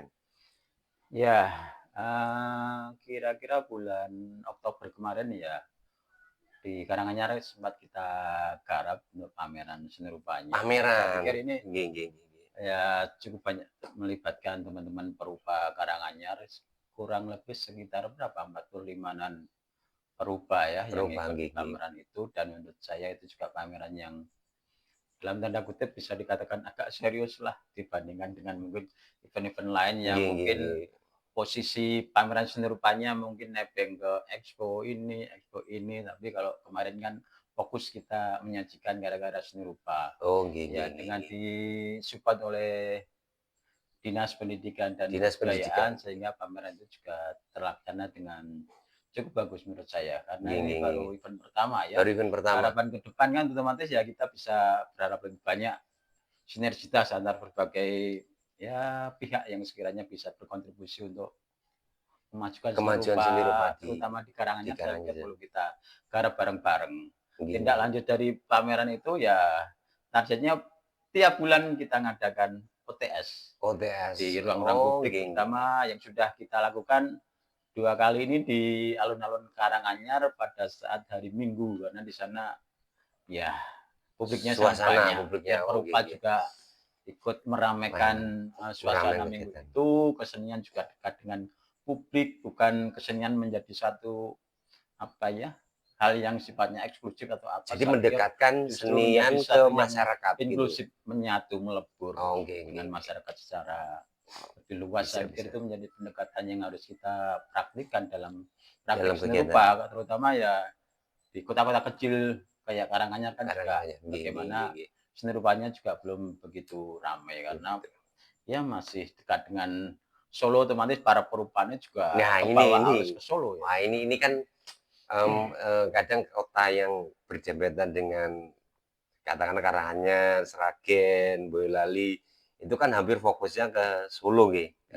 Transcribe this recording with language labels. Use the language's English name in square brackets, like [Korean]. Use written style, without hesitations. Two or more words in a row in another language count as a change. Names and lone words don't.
[Indonesian] Ya, kira-kira bulan Oktober kemarin ya di Karanganyar sempat kita garap untuk pameran seni rupanya. Saya Pameran. pikir ini [Javanese] Nggih nggih nggih. [Indonesian] ya cukup banyak melibatkan teman-teman perupa Karanganyar, kurang lebih sekitar berapa, 45-an perupa ya yang Perubahan ikut di [Javanese] nggih nggih. [Indonesian] pameran itu, dan menurut saya itu juga pameran yang dalam tanda kutip bisa dikatakan agak serius lah dibandingkan dengan mungkin event-event lain yang [Javanese] Nggih nggih [Indonesian] mungkin [Javanese] nggih. [Indonesian] posisi pameran seni rupanya mungkin nebeng ke expo ini, tapi kalau kemarin kan fokus kita menyajikan gara-gara seni rupa. [Javanese] Oh nggih [Indonesian] Ya [Javanese] nggih nggih [Indonesian] dengan [Javanese] nggih. [Indonesian] disupport oleh Dinas Pendidikan dan Dinas Pendidikan. Kebudayaan sehingga pameran itu juga terlaksana dengan cukup bagus menurut saya, karena [Javanese] Nggih [Indonesian] ini [Javanese] nggih nggih. [Indonesian] baru event pertama ya. Baru event pertama. Harapan ke depan kan otomatis ya kita bisa berharap lebih banyak sinergitas antar berbagai ya pihak yang sekiranya bisa berkontribusi untuk memajukan seni Kemajuan seni rupa rupa, terutama di di Karanganyar. Saya pikir Karanganyar. perlu kita garap bareng-bareng. [Javanese] Nggih [Indonesian] Tindak [Javanese] nggih. [Indonesian] lanjut dari pameran itu ya targetnya tiap bulan kita ngadakan OTS OTS. di ruang-ruang Oh publik, [Javanese] nggih nggih. [Indonesian] terutama yang sudah kita lakukan 2 kali ini di alun-alun Karanganyar pada saat hari Minggu, karena di sana ya publiknya sangat Suasana banyak. publiknya. Ya [Javanese] Oh nggih [Indonesian] perupa [Javanese] nggih. [Indonesian] juga ikut meramaikan suasana Meramaikan minggu kegiatan. itu, kesenian juga dekat dengan publik, bukan kesenian menjadi satu apa ya, hal yang sifatnya eksklusif atau apa. Jadi Saya pikir mendekatkan justru senian menjadi ke satu yang masyarakat gitu. inklusif, menyatu, melebur [Javanese] Oh nggih nggih [Indonesian] dengan [Javanese] nggih. [Indonesian] masyarakat secara lebih luas. Bisa Saya pikir bisa. itu menjadi pendekatan yang harus kita praktikkan dalam praktik Dalam seni kegiatan rupa, terutama ya di kota-kota kecil kayak Karanganyar kan juga Karanganyar. [Javanese] Nggih nggih nggih [Indonesian] bagaimana [Javanese] nggih. [Indonesian] seni rupanya juga belum begitu ramai, karena ya masih dekat dengan Solo, otomatis para perupanya juga Nah kebawa ini. arus ke Solo ya. Wah ini kan kadang kota yang berjembatan dengan katakanlah Karanganyar, Sragen, Boyolali, itu kan hampir fokusnya ke Solo nggih, ke